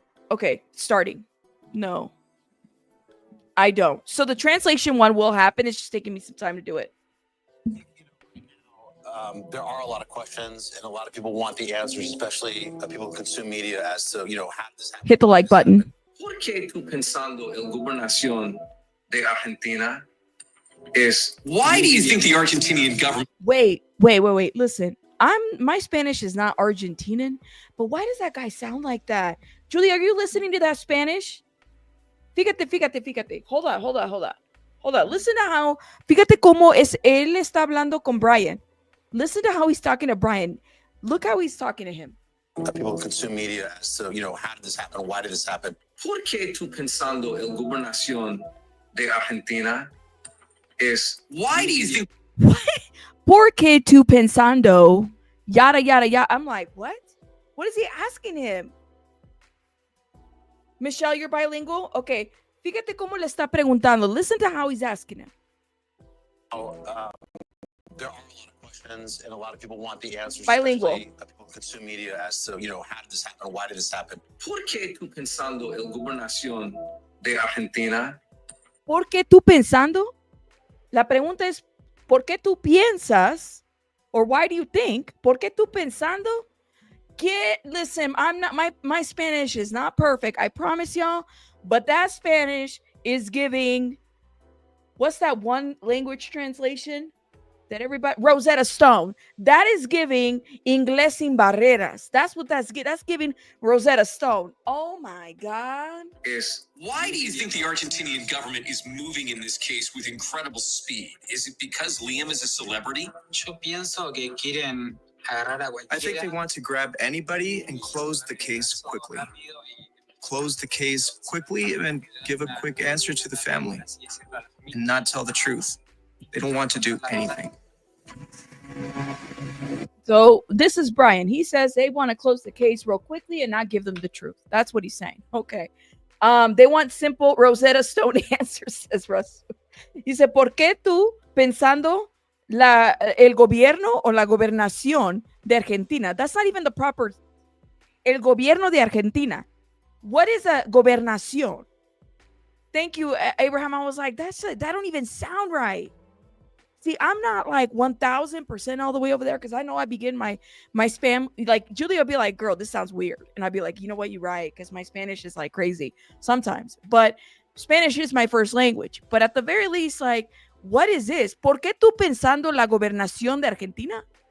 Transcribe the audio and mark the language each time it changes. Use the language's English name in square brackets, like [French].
[English] Okay, starting. No. I don't. So the translation one will happen. It's just taking me some time to do it. There are a lot of questions, and a lot of people want the answers, especially people who consume media, as to, you know, how does this happen? Hit the like button. [Spanish] ¿Por qué tú pensando el gobernación de Argentina es? [English] Why do you think the Argentinian government? Wait. Listen, my Spanish is not Argentinian, but why does that guy sound like that? Julie, are you listening to that Spanish? [Spanish] Fíjate. [English] Hold on. Listen to how, [Spanish] fíjate cómo es, él está hablando con Brian. [English] Listen to how he's talking to Brian. Look how he's talking to him. People who consume media, as to, you know, how did this happen? Why did this happen? [Spanish] ¿Por qué tú pensando el gobernación de Argentina es? [English] Why do you think? What? [Spanish] ¿Por qué tú pensando? [English] Yada, yada, yada. I'm like, what? What is he asking him? Michelle, you're bilingual? Okay. [Spanish] Fíjate cómo le está preguntando. [English] Listen to how he's asking him. There are a lot of questions, and a lot of people want the answers. Bilingual. Especially people who consume media, as to, you know, how did this happen? Why did this happen? [Spanish] ¿Por qué tú pensando el gobernación de Argentina? ¿Por qué tú pensando? La pregunta es, ¿por qué tú piensas? [English] Or why do you think? [Spanish] ¿Por qué tú pensando? [English] Listen, I'm not, my Spanish is not perfect. I promise y'all. But that Spanish is giving, what's that one language translation that everybody, Rosetta Stone. That is giving Inglés sin barreras. That's what that's giving Rosetta Stone. Oh my God. Why do you think the Argentinian government is moving in this case with incredible speed? Is it because Liam is a celebrity? I think they want to grab anybody and close the case quickly. Close the case quickly and give a quick answer to the family and not tell the truth. They don't want to do anything. So this is Brian. He says they want to close the case real quickly and not give them the truth. That's what he's saying. Okay. They want simple Rosetta Stone answers, says Russ. He said, [Spanish] ¿por qué tú pensando el gobierno o la gobernación de Argentina? [English] That's not even the proper. [Spanish] El gobierno de Argentina. [English] What is a gobernación? Thank you, Abraham. I was like, that don't even sound right. See, I'm not like 1000% all the way over there because I know I begin my spam. Like Julia will be like, girl, this sounds weird. And I'd be like, you know what? You're right. Because my Spanish is like crazy sometimes. But Spanish is my first language. But at the very least, like, what is this? [Spanish] ¿Por qué tú pensando la gobernación de Argentina?